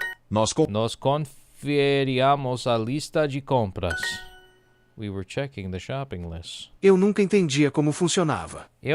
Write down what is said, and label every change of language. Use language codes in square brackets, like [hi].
[pt] Nós conferíamos a lista de compras. [en] We were checking the shopping list. [pt] Eu nunca entendia como funcionava.